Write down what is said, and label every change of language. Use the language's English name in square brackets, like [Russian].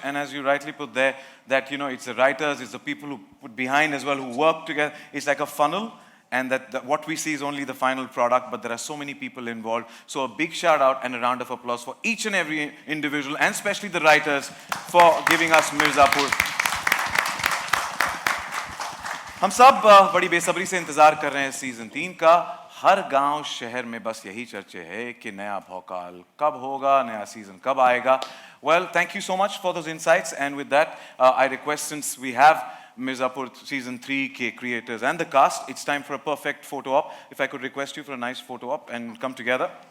[English] And as you rightly put there, that it's the writers, it's the people who put behind as well, who work together. It's like a funnel, and that what we see is only the final product, but there are so many people involved. So a big shout out and a round of applause for each and every individual, and especially the writers, for giving us Mirzapur. [Hindi] हम सब बड़ी बेसब्री से इंतजार कर रहे हैं season 3 का. हर गांव शहर में बस यही चर्चे है कि नया भौकाल कब होगा, नया सीजन कब आएगा. [English] Well, thank you so much for those insights, and with that, I request, since we have Mirzapur season 3 creators and the cast, it's time for a perfect photo op. If I could request you for a nice photo op and come together.